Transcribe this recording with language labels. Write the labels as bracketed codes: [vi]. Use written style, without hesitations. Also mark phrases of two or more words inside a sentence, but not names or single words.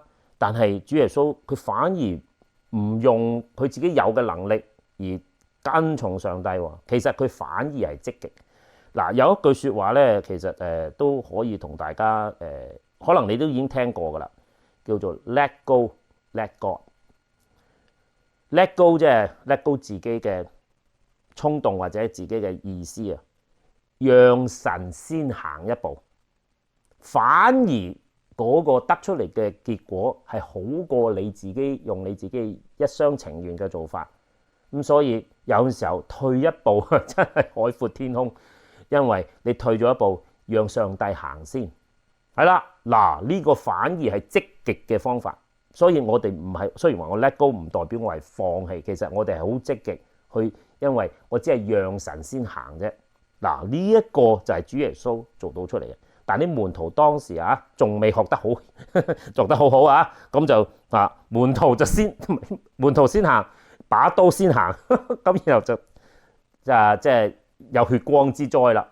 [yue] 但係主耶穌佢反而唔用佢自己有嘅能力而跟從上帝喎，其實佢反而係積極。有一句説話咧，其實都可以同大家可能你都已經聽過噶啦，叫做 [en] Let go, let God。 Let go [yue] 即係 [en] let go [yue] 自己嘅衝動或者自己嘅意思讓神先行一步，反而嗰個得出嚟嘅結果係好過你自己用你自己一廂情願嘅做法。咁所以有時候退一步真係海闊天空，因為你退咗一步，讓上帝行先係啦。呢個反而係積極嘅方法。所以我哋唔係，雖然話我 [en] let go [yue] 唔代表我係放棄，其實我哋係好積極去，因為我只係讓神先行啫。呢一個就係主耶穌做到出嚟嘅。但啲門徒當時仲未學得好，做得好好咁就門徒先行，把刀先行，咁然後就即係有血光之災啦。